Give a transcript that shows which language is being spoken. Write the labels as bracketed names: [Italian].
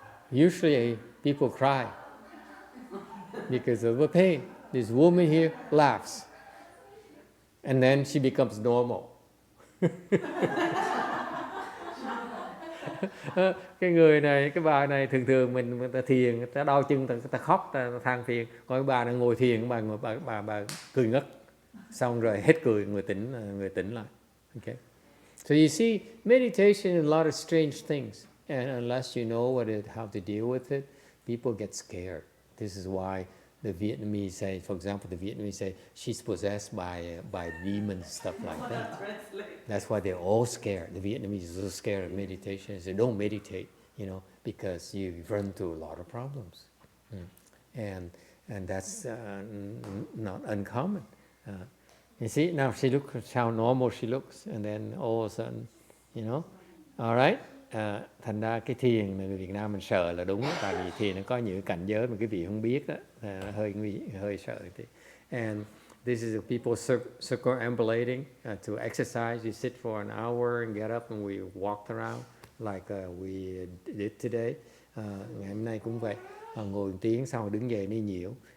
[English] Usually people cry because of the pain. This woman here laughs. And then she becomes normal. [Vietnamese] Cái người này, cái bà này thường mình ta thiền, ta đau chân, ta khóc, ta than phiền. Còn cái bà này ngồi thiền, bà cười ngất. Xong rồi hết cười, người tỉnh lại. [English] Okay. So you see, meditation is a lot of strange things. And unless you know how to deal with it, people get scared. This is why the Vietnamese say, for example, she's possessed by demons, stuff like that. That's why they're all scared. The Vietnamese are so scared of meditation. They say, don't meditate, you know, because you run into a lot of problems. And that's not uncommon. You see, now she looks how normal she looks, and then all of a sudden, you know, all right? [Vietnamese] Thành ra cái thiền người Việt Nam mình sợ là đúng, tại vì thiền nó có những cảnh giới mà quý vị không biết đó, hơi sợ. And [English] This is the people circumambulating to exercise. You sit for an hour and get up and we walked around like we did today. [Vietnamese] Ngày hôm nay cũng vậy. Ngồi một tiếng sau đứng dậy đi nhiễu.